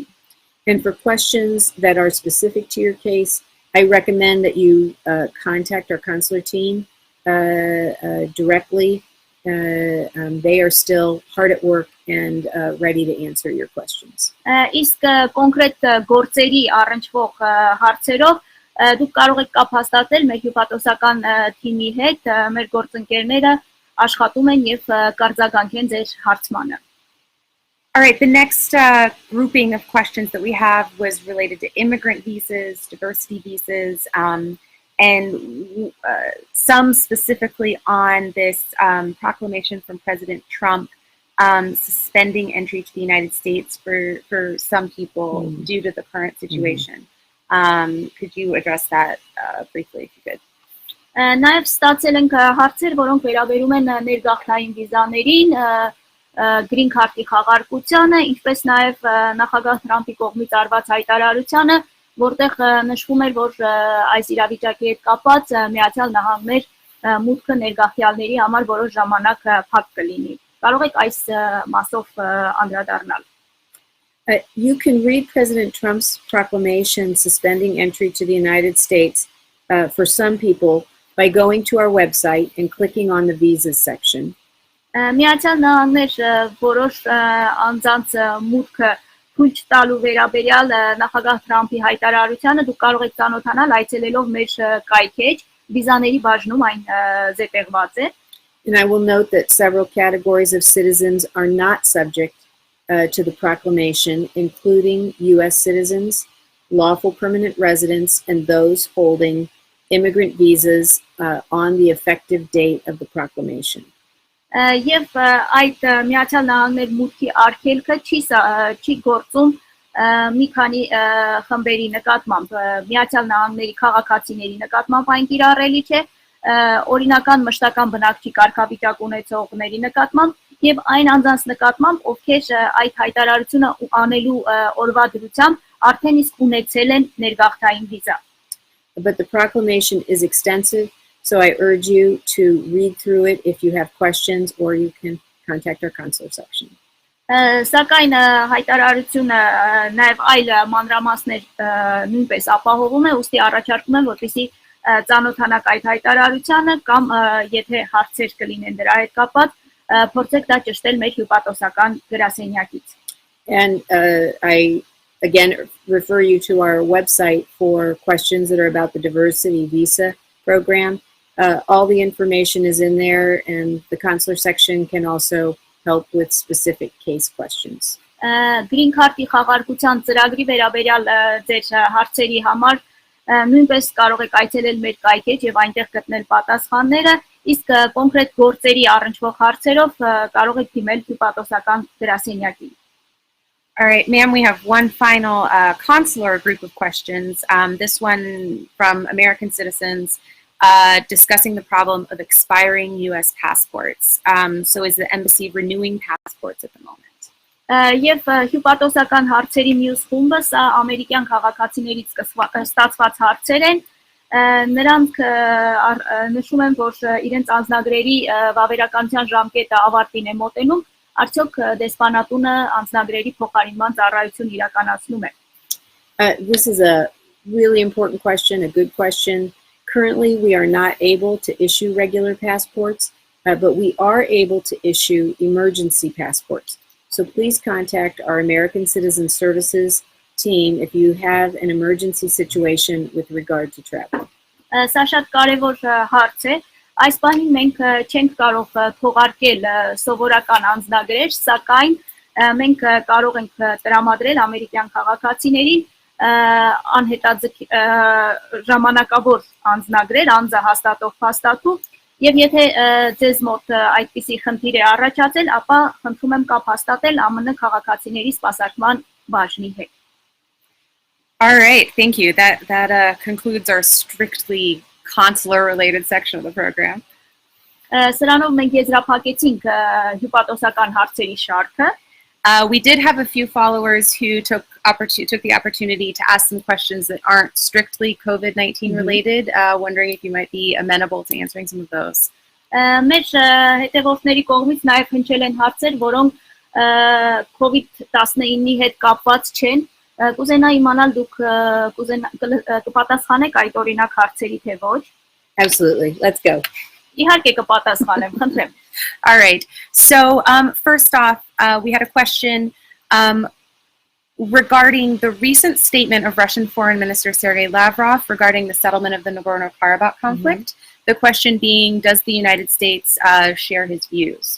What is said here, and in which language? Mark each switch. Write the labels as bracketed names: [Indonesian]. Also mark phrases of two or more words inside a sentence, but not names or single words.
[English] And for questions that are specific to your case, I recommend that you contact our consular team directly. They are still hard at work and ready to answer your questions. [Armenian] Իսկ կոնկրետ գործերի առնչվող հարցերով դուք կարող եք կապ հաստատել մեր հյուպատոսական թիմի հետ, մեր գործընկերները աշխատում են եւ կարձագանքեն ձեր հարցմանը. [English] All right, the next grouping of questions that we have was related to immigrant visas, diversity visas, and some specifically on this proclamation from President Trump suspending entry to the United States for some people due to the current situation. Could you address that briefly if you could? [Armenian] Նաև ստացել ենք հարցեր, որոնք վերաբերում են ներգաղթային վիզաներին, [English] green card- [Armenian] ի խաղարկությանը, ինչպես նաև նախագահ Թրամփի կողմից արված հայտարարությանը, որտեղ նշվում էր, որ այս իրավիճակի հետ կապված Միացյալ Նահանգներ մուտքը ներգաղթյալների համար որոշ ժամանակ փակ կլինի. Կարող եք այս մասով անդրադառնալ. [English] You can read President Trump's proclamation suspending entry to the United States for some people by going to our website and clicking on the visas section. [Armenian] Միացյալ Նահանգներ որոշ անձանց մուտքը թույլ տալու վերաբերյալ նախագահ Թրամփի հայտարարությանը դուք կարող եք ծանոթանալ այցելելով մեր կայքեջ վիզաների բաժնում այն զետեղված է. [English] And I will note that several categories of citizens are not subject to the proclamation, including U.S. citizens, lawful permanent residents, and those holding immigrant visas on the effective date of the proclamation. [Armenian] Եվ այդ Միացյալ Նահանգներ մուտքի արգելքը չի գործում մի քանի խմբերի նկատմամբ, Միացյալ Նահանգների քաղաքացիների նկատմամբ այն կիրառելի չէ, օրինական մշտական բնակչի կարգավիճակ ունեցողների նկատմամբ եւ այն անձանց նկատմամբ, ովքեր այդ հայտարարությունը անելու օրվա դրությամբ արդեն իսկ ունեցել են ներգաղթային վիզա. [English] But the proclamation is extensive, so I urge you to read through it if you have questions, or you can contact our consular section. [Armenian] Սակայն հայտարարությունը նաև այլ մանրամասներ նույնպես ապահովում է, ուստի առաջարկում եմ, որպեսզի ծանոթանաք այդ հայտարարությանը կամ եթե հարցեր կլինեն դրա հետ կապված, փորձեք դա ճշտել մեր հյուպատոսական գրասենյակից. [English] And I again refer you to our website for questions that are about the diversity visa program. All the information is in there, and the consular section can also help with specific case questions. Green Card- [Armenian] ի խաղարկության ծրագրի վերաբերյալ ձեր հարցերի համար նույնպես կարող եք այցելել մեր կայքեջ եւ այնտեղ գտնել պատասխանները, իսկ կոնկրետ գործերի առնչվող հարցերով կարող եք դիմել հյուպատոսական գրասենյակին. [English] All right, ma'am, we have one final consular group of questions. This one from American citizens discussing the problem of expiring U.S. passports. So is the embassy renewing passports at the moment? [Armenian] Եվ հյուպատոսական հարցերի մյուս խումբը սա ամերիկյան քաղաքացիներից ստացված հարցեր են, նրանք նշում են, որ իրենց անձնագրերի վավերականության ժամկետը ավարտին է մոտենում, արդյոք դեսպանատունը անձնագրերի փոխարինման ծառայություն իրականացնում է. [English] This is a really important question, a good question. Currently, we are not able to issue regular passports, but we are able to issue emergency passports. So please contact our American Citizen Services team if you have an emergency situation with regard to travel. [Armenian] Սա շատ կարևոր հարց է. Այս պահին մենք չենք կարող թողարկել սովորական անձնագրեր, սակայն մենք կարող ենք տրամադրել ամերիկյան քաղաքացիներին ժամանակավոր անձնագրեր, անձը հաստատող փաստաթուղթ, եւ եթե ձեզ մոտ այդպիսի խնդիր է առաջացել, ապա խնդրում եմ կապ հաստատել ԱՄՆ քաղաքացիների սպասարկման բաժնի հետ. [English] All right, thank you. That concludes our strictly consular related section of the program. [Armenian] Սրանով մենք եզրափակեցինք հյուպատոսական հարցերի շարքը. [English] We did have a few followers who took the opportunity to ask some questions that aren't strictly COVID-19 related, wondering if you might be amenable to answering some of those. [Armenian] Մեր հետևորդների կողմից նաև հնչել են հարցեր, որոնք COVID-19-ի հետ կապված չեն. Կուզենա իմանալ դուք կպատասխանեք այդ օրինակ հարցերի թե ոչ. [English] Absolutely. Let's go. [Armenian] Իհարկե կպատասխանեմ, խնդրեմ. [English] All right. So first off, we had a question regarding the recent statement of Russian Foreign Minister Sergei Lavrov regarding the settlement of the Nagorno-Karabakh conflict. The question being, does the United States share his views?